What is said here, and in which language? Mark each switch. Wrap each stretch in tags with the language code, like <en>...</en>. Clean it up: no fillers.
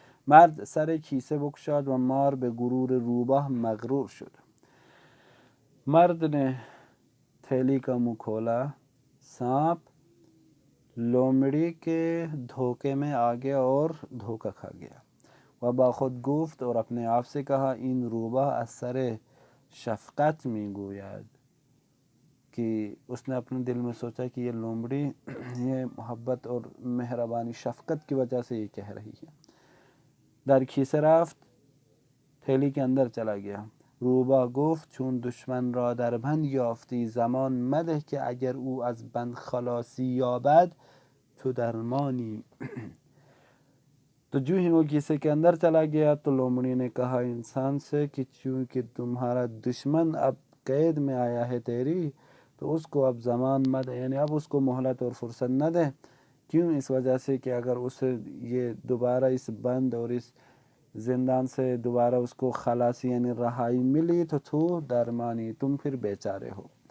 <fa>مرد سر کیسه بگشاد و مار به غرور روباه مغرور شد.</fa> <ur>مرد نے تھیلی کا منہ کھولا، سانپ لومڑی کے دھوکے میں آ گیا اور دھوکہ کھا گیا.</ur> <fa>و با خود گفت،</fa> <ur>اور اپنے آپ سے کہا،</ur> <fa>این روبہ از سر شفقت میگوید،</fa> <ur>کہ اس نے اپنے دل میں سوچا کہ یہ لومڑی یہ محبت اور مہربانی شفقت کی وجہ سے یہ کہہ رہی ہے.</ur> <fa>در کیسه رفت،</fa> <ur>تھیلی کے اندر چلا گیا.</ur> <fa>روبا گفت، چون دشمن را در بند یافتی زمان مده که اگر او از بند خلاصی یابد تو درمانی.</fa> <ur>تو جو ہی وہ کیسے کے اندر چلا گیا تو لومڑی نے کہا انسان سے کہ چونکہ تمہارا دشمن اب قید میں آیا ہے تیری، تو اس کو اب زمان مت، یعنی اب اس کو مہلت اور فرصت نہ دے. کیوں؟ اس وجہ سے کہ اگر اسے یہ دوبارہ اس بند اور اس زندان سے دوبارہ اس کو خلاصی یعنی رہائی ملی تو تو درمانی، تم پھر بیچارے ہو.</ur>